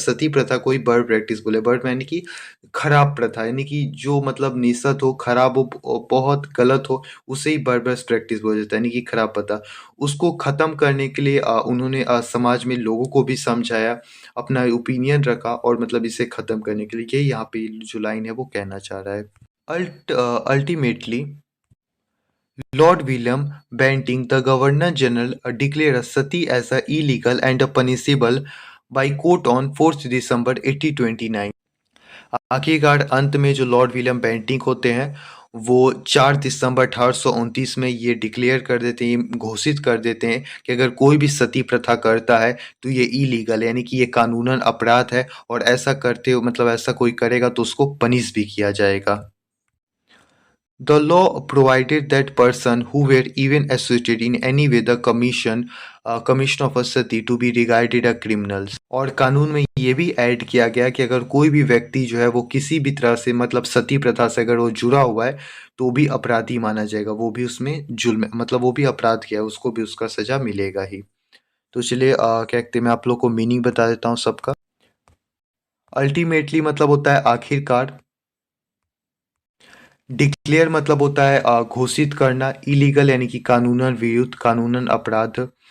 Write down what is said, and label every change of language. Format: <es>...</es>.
<hi>सती प्रथा को ही बर्बर प्रैक्टिस बोले। बर्बर यानी कि खराब प्रथा, यानी कि जो मतलब निषद हो, खराब हो, बहुत गलत हो, उसे ही बर्बरस प्रैक्टिस बोला जाता है, यानी कि खराब प्रथा। उसको ख़त्म करने के लिए उन्होंने समाज में लोगों को भी समझाया, अपना ओपिनियन रखा और मतलब इसे ख़त्म करने के लिए यही यहाँ पे जो लाइन है वो कहना चाह रहा है।</hi> <en>Ultimately, Lord William Bentinck, the Governor-General, declared sati as illegal and punishable by court on 4th December 1829।</en> <hi>आखिरकार अंत में जो लॉर्ड विलियम बेंटिंक होते हैं वो 4 दिसंबर 1829 में ये डिक्लेयर कर देते हैं, ये घोषित कर देते हैं कि अगर कोई भी सती प्रथा करता है तो ये इलीगल है, यानी कि ये कानूनन अपराध है और ऐसा करते हो मतलब ऐसा कोई करेगा तो उसको पनिश भी किया जाएगा।</hi> <en>The law provided that person who were even associated in any way the commission of a sati to be regarded a criminals।</en> <hi>और कानून में ये भी ऐड किया गया कि अगर कोई भी व्यक्ति जो है वो किसी भी तरह से मतलब सती प्रथा से अगर वो जुड़ा हुआ है तो भी अपराधी माना जाएगा, वो भी उसमें जुल्म मतलब वो भी अपराध किया है, उसको भी उसका सजा मिलेगा ही। तो चलिए क्या कहते हैं मैं आप लोग को मीनिंग बता देता हूँ सबका। अल्टीमेटली मतलब होता है आखिरकार, डिक्लेयर मतलब होता है घोषित करना, इलीगल यानी कि कानूनन विरुद्ध, कानूनन अपराध।</hi>